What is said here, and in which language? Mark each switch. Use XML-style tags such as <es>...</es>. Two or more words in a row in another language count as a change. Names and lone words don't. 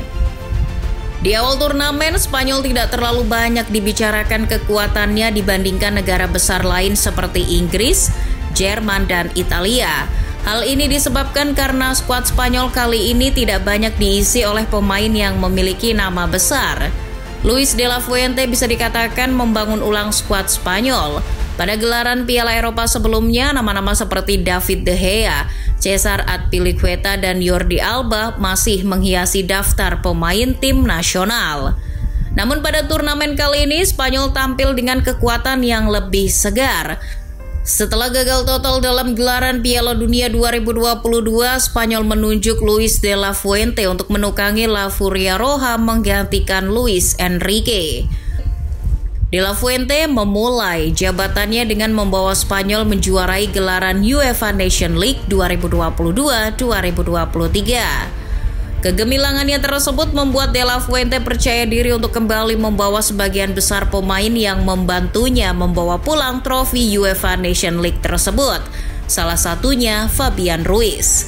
<id>Di awal turnamen, Spanyol tidak terlalu banyak dibicarakan kekuatannya dibandingkan negara besar lain seperti Inggris, Jerman, dan Italia. Hal ini disebabkan karena skuad Spanyol kali ini tidak banyak diisi oleh pemain yang memiliki nama besar. Luis de la Fuente bisa dikatakan membangun ulang skuad Spanyol. Pada gelaran Piala Eropa sebelumnya, nama-nama seperti David De Gea, Cesar Azpilicueta, dan Jordi Alba masih menghiasi daftar pemain tim nasional. Namun pada turnamen kali ini, Spanyol tampil dengan kekuatan yang lebih segar. Setelah gagal total dalam gelaran Piala Dunia 2022, Spanyol menunjuk Luis de la Fuente untuk menukangi La Furia Roja menggantikan Luis Enrique. De la Fuente memulai jabatannya dengan membawa Spanyol menjuarai gelaran UEFA Nation League 2022-2023. Kegemilangannya tersebut membuat De la Fuente percaya diri untuk kembali membawa sebagian besar pemain yang membantunya membawa pulang trofi UEFA Nation League tersebut, salah satunya Fabian Ruiz.</id>